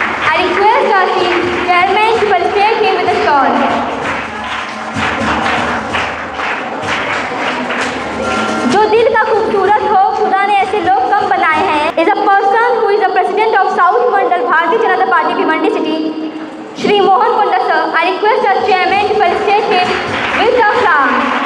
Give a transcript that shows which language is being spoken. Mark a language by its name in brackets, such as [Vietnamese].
[English] I request our chairman to felicitate him with a shawl. [Hindi] जो दिल का खूबसूरत हो, खुदा ने ऐसे लोग कम बनाए हैं. [English] Is a person who is the president of South Mandal Bharatiya Janata Party Bhiwandi city, Shri Mohan Konda sir. I request our chairman to felicitate him with a flower.